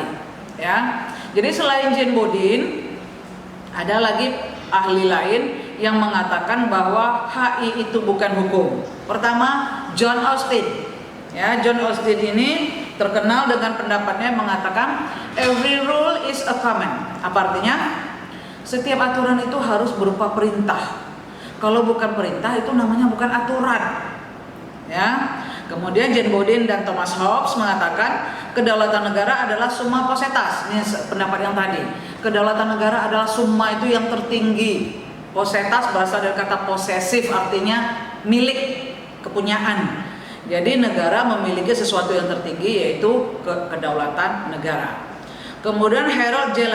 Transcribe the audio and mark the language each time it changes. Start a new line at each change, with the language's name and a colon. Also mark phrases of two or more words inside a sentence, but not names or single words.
Indonesian: Ya, jadi selain Jane Bodin, ada lagi ahli lain yang mengatakan bahwa HI itu bukan hukum. Pertama, John Austin. Ya, John Austin ini terkenal dengan pendapatnya mengatakan
English: every rule is a command.
Indonesian: Apa artinya? Setiap aturan itu harus berupa perintah. Kalau bukan perintah itu namanya bukan aturan. Ya. Kemudian Jane Bodin dan Thomas Hobbes mengatakan kedaulatan negara adalah
Latin: summa potestas.
Indonesian: Ini pendapat yang tadi. Kedaulatan negara adalah summa itu yang tertinggi. Potestas berasal dari kata posesif, artinya milik, kepunyaan. Jadi negara memiliki sesuatu yang tertinggi yaitu kedaulatan negara. Kemudian Harold J.